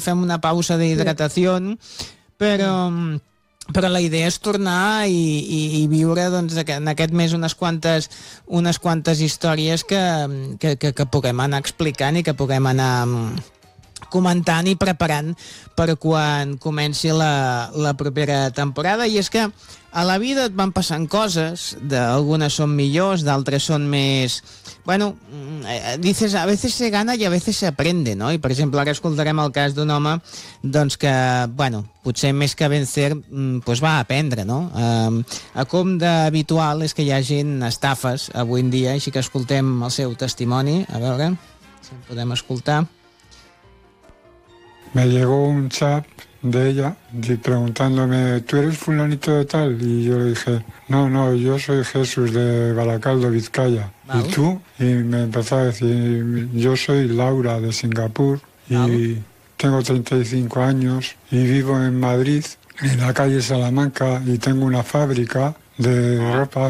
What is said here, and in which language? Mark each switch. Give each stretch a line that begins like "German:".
Catalan: Fem una pausa d'hidratació, però la idea és tornar i viure, doncs, en aquest mes unes quantes històries que puguem anar explicant i que puguem anar comentant i preparant per quan comenci la propera temporada. I és que a la vida et van passant coses, d'algunes són millors, d'altres són més...
Spanish: Bueno, dices, a veces se gana y a veces se aprende, ¿no?
Catalan: I, per exemple, ara escoltarem el cas d'un home, doncs, que, bueno, potser més que vencer, pues va aprendre, ¿no? A com d'habitual és que hi hagin estafes avui en dia, així que escoltem el seu testimoni, a veure si en podem escoltar.
Spanish: Me llegó un chat de ella preguntándome, ¿tú eres fulanito de tal? Y yo le dije, no, no, yo soy Jesús de Baracaldo, Vizcaya. ¿Y tú? Y me empezó a decir, yo soy Laura de Singapur y tengo 35 años y vivo en Madrid, en la calle Salamanca, y tengo una fábrica de ropa.